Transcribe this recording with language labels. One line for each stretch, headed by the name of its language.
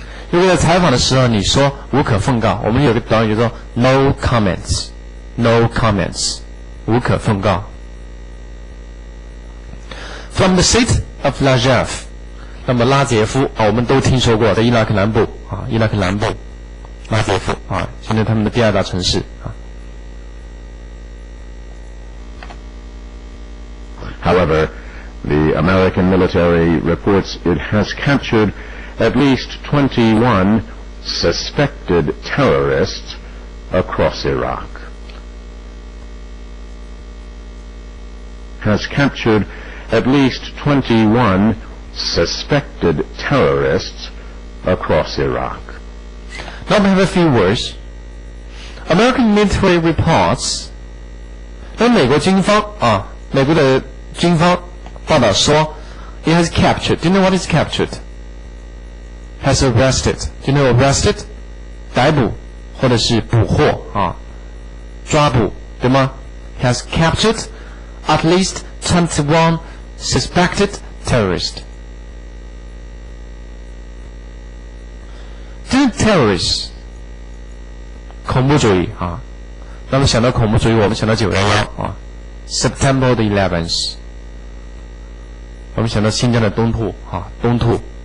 Chinese: 如果在采访的时候你说无可奉告，我们有个短语叫做
English: no comments，no comments，
Chinese: 无可奉告。
English: From the city of Najaf，
Chinese: 那么拉杰夫啊，我们都听说过，在伊拉克南部啊，伊拉克南部拉杰夫啊，现在他们的第二大城市啊。
English: However, the American military reports it has captured at least 21 suspected terrorists across Iraq. Has captured at least 21 suspected terrorists across Iraq. Now we have a few words. American military reports，
Chinese: 那美国军方啊，美国的军方报道说 ，
English: it has captured. Do you know what is captured? Has arrested. Do you know arrested?
Chinese: 逮捕或者是捕获啊，抓捕，对吗 ？
English: Has captured at least 21 suspected terrorists.
Chinese: 这是 terrorists， 恐怖主义啊。那么想到恐怖主义，我们想到911啊 ，
English: September the 11th。
Chinese: 我们想到新疆的东突啊，东突。